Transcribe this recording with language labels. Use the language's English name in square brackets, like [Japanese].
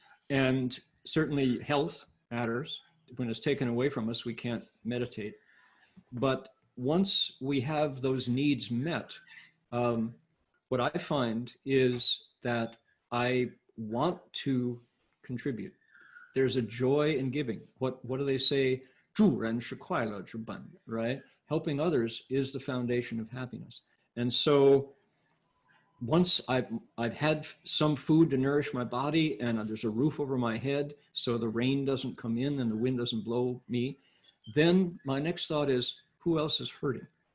[English] And certainly health matters. When it's taken away from us, we can't meditate. But once we have those needs met, what I find is that I want to contribute. There's a joy in giving. What do they say? [Chinese] 助人是快乐之本, right? [English] Helping others is the foundation of happiness. And so once I've had some food to nourish my body and there's a roof over my head so the rain doesn't come in and the wind doesn't blow me, then my next thought is, who else is hurting?